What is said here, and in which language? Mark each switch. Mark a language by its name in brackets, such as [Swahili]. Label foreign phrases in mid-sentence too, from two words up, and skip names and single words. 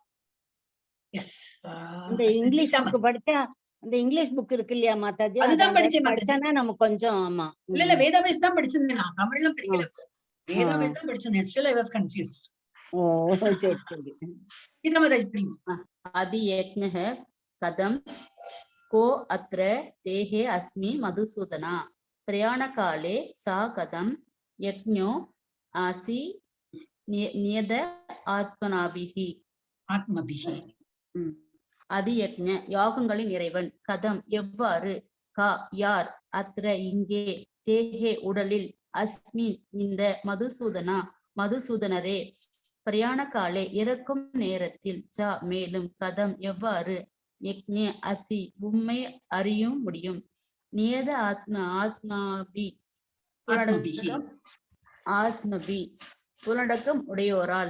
[Tamil] எஸ், இந்த [English] English book [Tamil] படிச்சா, அந்த [English] English book [Tamil] இருக்கு இல்லையா மாதாஜி, அதுதான் படிச்சேன்னா நம்ம கொஞ்சம் ஆமா இல்ல வேதாவேஸ் தான் படிச்சிருந்தேன். நான் தமிழ்லாம் படிக்கல, வேதாவேஸ் தான் படிச்சிருந்தேன். [English] Still I was confused. [Tamil] ஓ சரி சரி. இத மாதிரி எக்ஸ்பிளைன். [Sanskrit] आदि यज्ञः कथं को अत्र देहे अस्मि मधुसूदना प्रयाणकाले सा कथं यज्ञो आसि नियत आत्मभिः आदि यज्ञ [Tamil] யாகங்களின் இறைவன், கதம் எவ்வாறு, கா யார், அத்ர இங்கே, தேஹே உடலில், அஸ்மி இந்த, மதுசூதனரே, [Sanskrit] प्रयाण काले [Tamil] இறக்கும் நேரத்தில், ச மேலும், கதம் எவ்வாறு, [Sanskrit] यज्ञ असि [Tamil] உம்மை அறியும் முடியும், [Sanskrit] नियत आत्मभि [Tamil] உள்ளடக்கம் உடையோரால்.